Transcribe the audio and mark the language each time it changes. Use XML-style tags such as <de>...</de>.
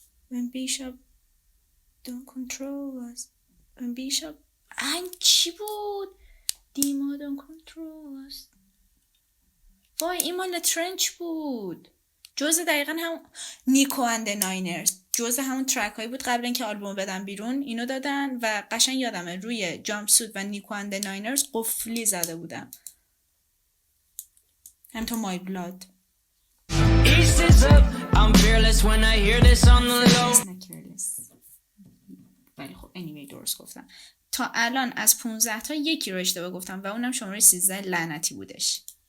<en>When Bishop don't control us. When Bishop</en> <fa>این چی بود؟</fa> <en>Dima don't control us.</en> <fa>وای این مال ترنچ بود. جزء دقیقا هم نیکو اند ناینرز، جزء همون ترک هایی بود قبل اینکه آلبوم بدن بیرون اینو دادن و قشنگ یادمه روی جامپ سوت و نیکو اند ناینرز قفلی زده بودم. هم تو مای بلاد.</fa> <en>East is up. I'm fearless when I hear this on the low.</en> <fa>ولی خب anyway درست گفتم. تا الان از 15 تا یکی رو اشتباه گفتم و اونم شماره 13 لعنتی بودش.</fa>